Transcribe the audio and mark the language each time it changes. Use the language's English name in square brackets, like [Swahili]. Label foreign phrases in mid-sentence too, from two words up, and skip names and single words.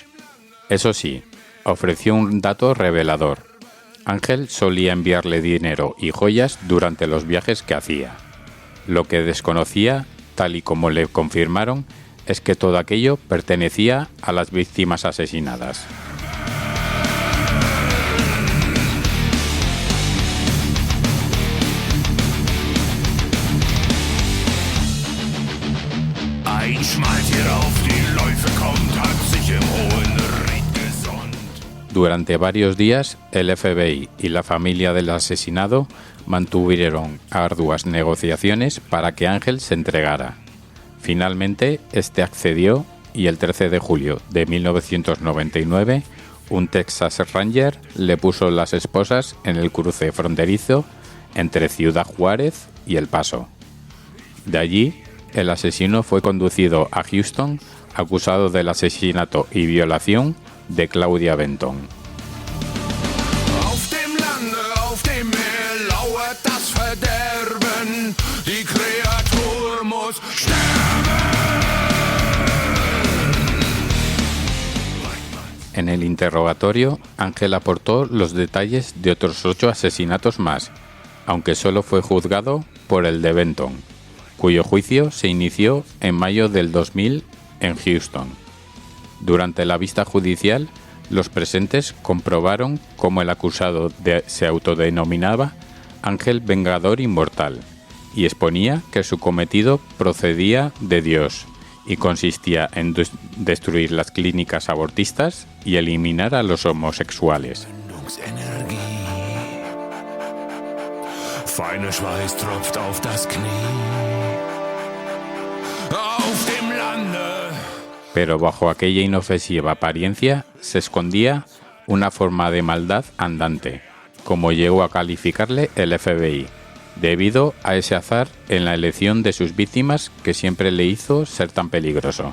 [Spanish] Eso sí, ofreció un dato revelador. Ángel solía enviarle dinero y joyas durante los viajes que hacía. Lo que desconocía, tal y como le confirmaron, es que todo aquello pertenecía a las víctimas asesinadas. [German] Ein Schmaltier auf die Läufe kommt, hat sich im hohen Ried gesonnt. [Spanish] Durante varios días, el FBI y la familia del asesinado mantuvieron arduas negociaciones para que Ángel se entregara. Finalmente, este accedió y el 13 de julio de 1999, un Texas Ranger le puso las esposas en el cruce fronterizo entre Ciudad Juárez y El Paso. De allí, el asesino fue conducido a Houston acusado del asesinato y violación de Claudia Benton. [German] Auf dem Lande, auf dem Meer lauert das Verderben. Die Kreatur muss sterben. [Spanish] En el interrogatorio, Ángel aportó los detalles de otros 8 asesinatos más, aunque solo fue juzgado por el de Benton, cuyo juicio se inició en mayo del 2000 en Houston. Durante la vista judicial, los presentes comprobaron cómo el acusado se autodenominaba Ángel Vengador Inmortal y exponía que su cometido procedía de Dios y consistía en destruir las clínicas abortistas y eliminar a los homosexuales. [German] Feiner Schweiß tropft auf das Knie. Auf dem Lande. [Spanish] Pero bajo aquella inofensiva apariencia se escondía una forma de maldad andante, como llegó a calificarle el FBI, debido a ese azar en la elección de sus víctimas que siempre le hizo ser tan peligroso.